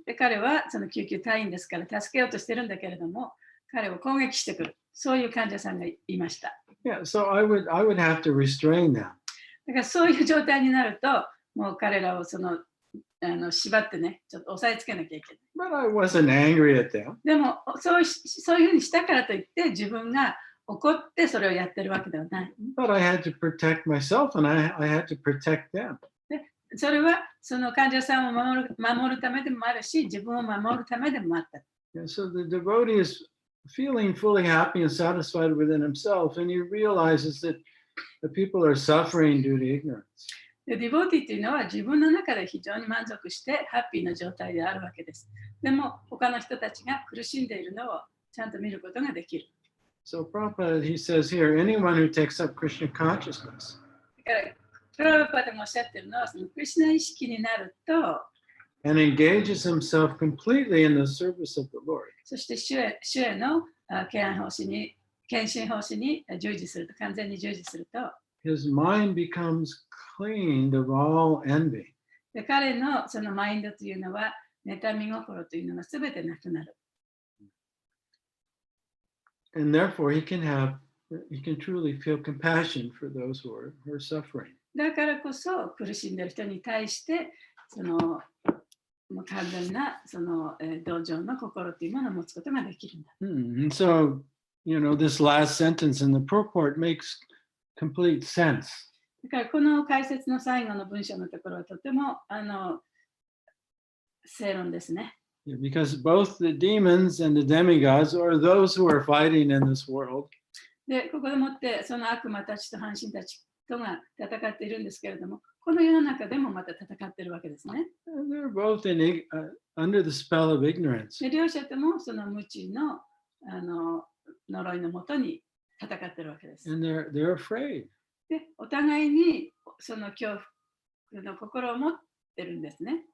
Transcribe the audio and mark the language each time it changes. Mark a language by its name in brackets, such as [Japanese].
[Japanese] で、彼はその救急隊員ですから助けようとしてるんだけれども、彼を攻撃してくる。そういう患者さんがいました。 [English] Yeah, so I would have to restrain them. [Japanese] だからそういう状態になると、もう彼らを縛ってね、ちょっと押さえつけなきゃいけない。 [English] But I wasn't angry at them. [Japanese] でもそういうふうにしたからといって自分が怒ってそれをやってるわけではない。 [English] But I had to protect myself and I had to protect them. [Japanese] でそれはその患者さんを守るためでもあるし、自分を守るためでもあった。 [English] And so the devotee is feeling fully happy and satisfied within himself, and he realizes that the people are suffering due to ignorance. [Japanese] でディボーティーというのは自分の中で非常に満足してハッピーな状態であるわけです。でも他の人たちが苦しんでいるのをちゃんと見ることができる。 [English] So Prabhupada, he says here, anyone who takes up Krishna consciousness. [Japanese] だからプラブパダがおっしゃってるのは、そのクリシュナ意識になると、 [English] and engages himself completely in the service of the Lord. [Japanese] そして主への献身奉仕に従事すると、完全に従事すると、 [English] His mind becomes cleaned of all envy. [Japanese] で彼のそのマインドというのは、妬み心というのがすべてなくなる。 [English] And therefore he can truly feel compassion for those who are suffering. [Japanese] だからこそ苦しんでいる人に対して、もう完全な同情の心というものを持つことができるんだ。 [English] And so, this last sentence in the purport makes complete sense. [Japanese] だからこの解説の最後の文章のところはとても正論ですね。 [English] Yeah, because both the demons and the demigods are those who are fighting in this world. [Japanese] で、ここでもってその悪魔たちと半神たちとが戦っているんですけれども、この世の中でもまた戦っているわけですね。 [English] And they're both under the spell of ignorance. [Japanese] で、両者ともその無知の呪いのもとに戦っているわけです。 [English] And they're afraid. [Japanese] で、お互いにその恐怖の心を持ってるんですね。